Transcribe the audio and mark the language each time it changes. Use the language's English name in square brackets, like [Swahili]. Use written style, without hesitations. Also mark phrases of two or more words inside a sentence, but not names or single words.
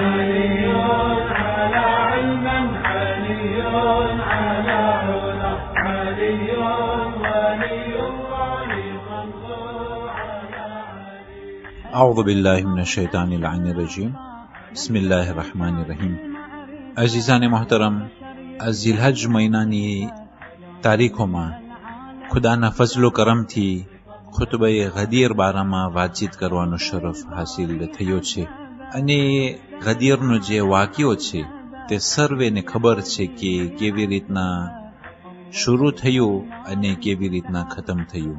[Arabic] على علم علي على هدى علي ولي الله صلوا على علي أعوذ بالله من الشیطان اللعین الرجیم بسم الله الرحمن الرحیم [Persian] عزیزان محترم از ذیلحج [Gujarati] મહિનાની તારીખોમાં ખુદાના ફઝલ કરમથી ખુતબે ગદીર બારામાં વાતચીત કરવાનો શરફ હાસિલ થયો છે અને ગદીરનો જે વાક્યો છે તે સર્વેને ખબર છે કે કેવી રીતના શરૂ થયું અને કેવી રીતના ખતમ થયું.